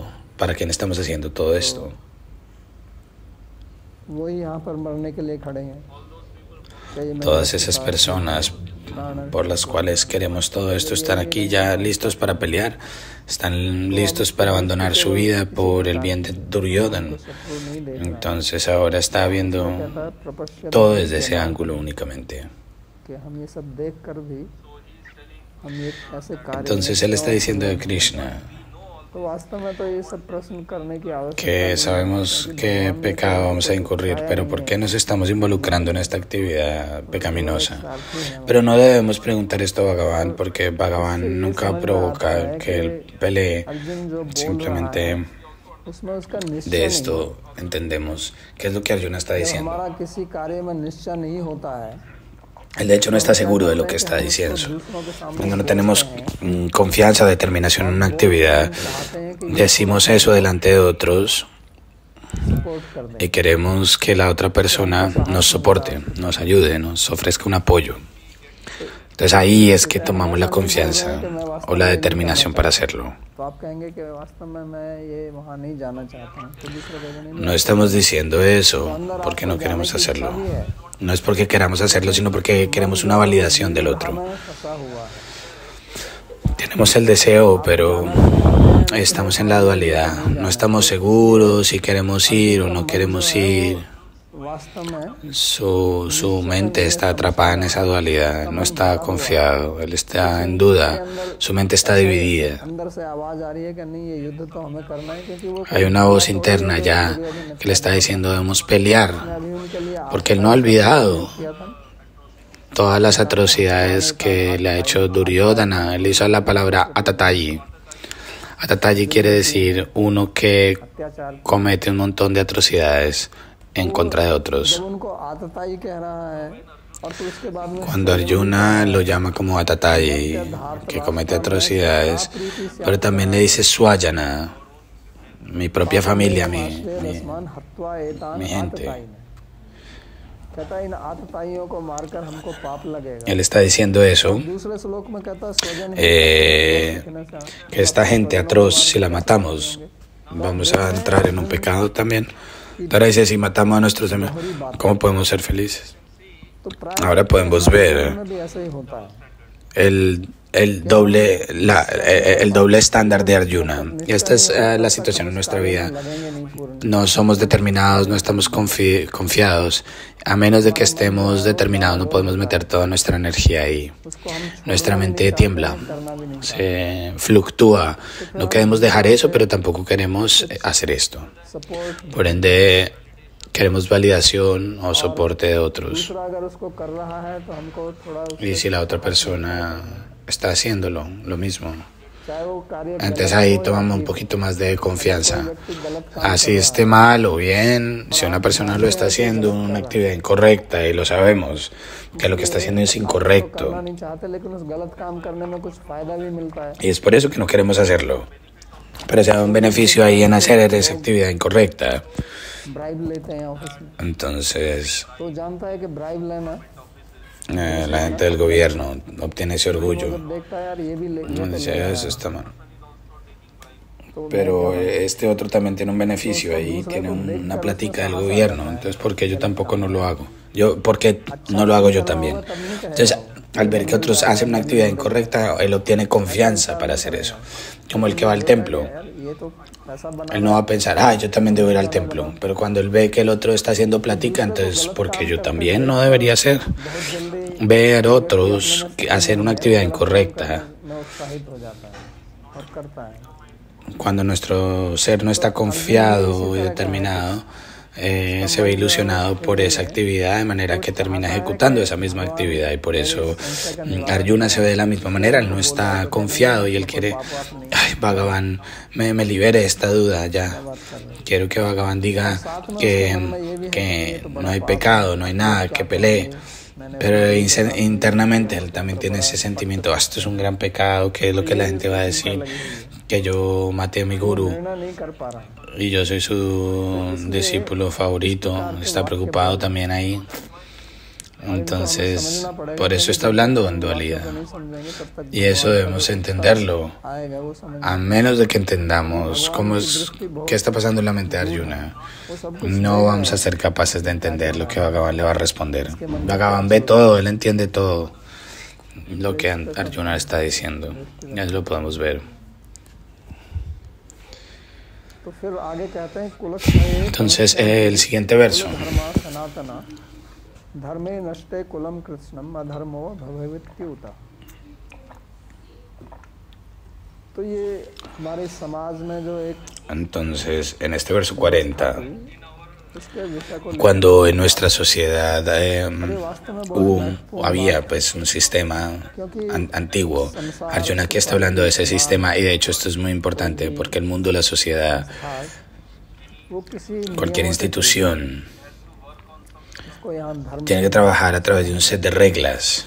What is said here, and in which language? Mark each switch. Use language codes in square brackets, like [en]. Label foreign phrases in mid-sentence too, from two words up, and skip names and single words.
[es] ¿Para quién estamos haciendo todo esto? Todas esas personas por las cuales queremos todo esto están aquí ya listos para pelear, están listos para abandonar su vida por el bien de Duryodhana. Entonces ahora está viendo todo desde ese ángulo únicamente. Entonces él está diciendo de Krishna, [hi] तो वास्तव में तो ये सब प्रश्न करने की आवश्यकता [es] que [hi] नहीं है, [es] sabemos [hi] क्योंकि [es] qué [hi] भगवान ने [es] pecado [hi] तो [es] vamos a incurrir, [hi] सिखाया [es] pero [hi] नहीं [es] ¿por [hi] है। [es] qué nos estamos involucrando en esta actividad [hi] तो [es] pecaminosa? [hi] एक सारथी है [es] Pero no debemos preguntar esto a Bhagavan, porque [hi] इससे [es] Bhagavan [hi] ये [es] nunca [hi] समझ में आता [es] provoca [hi] है [es] que él [hi] कि [es] pelee. [hi] अर्जुन जो बोल रहा है [es] Simplemente [hi] उसमें उसका [es] de [hi] निश्चय नहीं है। [es] esto entendemos qué es lo que Arjuna está [hi] जब [es] diciendo. [hi] हमारा किसी कार्य में निश्चय नहीं होता है, [es] Él de hecho no está seguro de lo que está diciendo. Cuando no tenemos confianza, determinación en una actividad, decimos eso delante de otros [hi] सपोर्ट कर दें। [es] y queremos que la otra persona nos soporte, nos ayude, nos ofrezca un apoyo. Entonces ahí es que tomamos la confianza o la determinación para hacerlo. [hi] तो आप कहेंगे कि वास्तव में मैं ये वहाँ नहीं जाना चाहता हूँ, तो दूसरा कहेगा नहीं, [es] No estamos diciendo eso porque no queremos hacerlo. No es porque queramos hacerlo, sino porque queremos una validación del otro. [hi] मैं फंसा हुआ है। [es] Tenemos el deseo, pero estamos en la dualidad. No estamos seguros si queremos ir o no queremos ir. [hi] वास्तव में [es] Su mente está atrapada en esa dualidad. No está confiado. Él está en duda. Su mente está dividida. [hi] अंदर से आवाज आ रही है कि नहीं ये युद्ध तो हमें करना है, क्योंकि वो [es] Hay una voz interna ya que le está diciendo debemos pelear, [hi] अभी उनके लिए [es] porque él no ha olvidado [hi] किया था। [es] todas las atrocidades que le ha hecho Duryodhana. Él hizo la palabra atatayi. Atatayi quiere decir uno que [hi] अत्याचार [es] comete un montón de atrocidades en contra de otros. [hi] जब उनको आतताई कह रहा है और फिर उसके बाद में [es] Cuando Arjuna lo llama como atatayi, que comete atrocidades, pero también le dice swayana, mi propia familia, [sa] रसमान हत्वा एतान [es] mi gente. [hi] आतताई ने। कहता है इन आतताइयों को मारकर हमको पाप लगेगा। [es] Él está diciendo eso, [hi] दूसरे श्लोक में कहता है स्वजन [es] que esta gente atroz, si la matamos, vamos a entrar en un pecado también. Pero dice, si matamos a nuestros demás, ¿cómo podemos ser felices? [hi] तो [es] Ahora podemos ver [hi] में भी ऐसा ही होता है। [es] el doble estándar de Arjuna. Y esta es la situación en nuestra vida. [hi] लगेंगे नहीं पूर्ण। [es] No somos determinados, no estamos confiados. A menos de que estemos determinados, no podemos meter toda nuestra energía ahí. [hi] उसको हम [es] Nuestra mente tiembla, [hi] करना भी नहीं। [es] se fluctúa. No queremos dejar eso, pero tampoco queremos hacer esto. [hi] सपोर्ट [es] Por ende, queremos validación o soporte de otros. [hi] दूसरा अगर उसको कर रहा है तो हमको थोड़ा [es] Y si la otra persona está haciéndolo, lo mismo. [hi] चाहे वो कार्य [es] Entonces ahí tomamos un poquito más de confianza. Así esté mal o bien, si una persona lo está haciendo una actividad incorrecta y lo sabemos, que lo que está haciendo es [hi] करना [es] incorrecto. [hi] नहीं चाहते, लेकिन उस गलत काम करने में कुछ फायदा भी मिलता है। [es] Y es por eso que no queremos hacerlo. Pero si hay un beneficio ahí en hacer esa actividad incorrecta. [hi] ब्राइब लेते हैं ऑफिस में, [es] Entonces [hi] तो जानता है कि ब्राइब लेना, [es] la gente del gobierno obtiene ese orgullo. [hi] जब देखता है यार ये भी ले, [es] No dice, eso está mal. Pero este otro también tiene un beneficio ahí, tiene una plática del gobierno. Entonces, ¿por qué yo tampoco no lo hago? ¿Por qué no lo hago yo también? Entonces, al ver que otros hacen una actividad incorrecta, él obtiene confianza para hacer eso. Como el que va al templo. [hi] यार ये तो ऐसा बना [es] Él no va a pensar, yo también debo ir al templo. Pero cuando él ve que el otro está haciendo plática, entonces, ¿por qué yo también no debería hacer? [hi] बहुत जल्दी [es] Ver otros hacer una actividad incorrecta. [hi] में उत्साहित हो जाता है और करता है। [es] Cuando nuestro ser no está confiado y determinado, se ve ilusionado por esa actividad, de manera que termina ejecutando esa misma actividad. Y por eso Arjuna se ve de la misma manera. Él no está confiado y él quiere, Bhagavan, me libere de esta duda ya. Quiero que Bhagavan diga que no hay pecado, no hay nada, que pelee. Pero internamente él también tiene ese sentimiento, esto es un gran pecado, ¿qué es lo que la gente va a decir? Que yo maté a mi gurú [hi] निर्णय नहीं कर पा रहा है। [es] y yo soy su discípulo favorito, está preocupado también ahí. Entonces, por eso está hablando en dualidad. [hi] नहीं समझेंगे तब तक [es] Y eso debemos entenderlo. [hi] आएगा वो समझ, [es] A menos de que entendamos qué está pasando en la mente de Arjuna, no vamos a ser capaces de entender lo que Bhagavan le va a responder. Bhagavan ve todo, él entiende todo lo que Arjuna está diciendo. Ya lo podemos ver. [hi] तो फिर आगे कहते हैं कुलक्षये [es] Entonces, el siguiente verso. [sa] धर्मा सनातना धर्मे नष्टे कुलम कृष्णम अधर्मो भवेत्युता। [hi] तो तो ये हमारे समाज में जो एक [es] Entonces, en este verso 40, [hi] इसके विषय को [es] cuando en nuestra sociedad [hi] वास्तव में [es] había pues un sistema antiguo, Arjuna aquí está hablando de ese sistema y de hecho esto es muy importante porque el mundo, la sociedad, [hi] वो किसी [es] cualquier institución [hi] इसको यहाँ धर्म [es] tiene que trabajar a través de un set de reglas.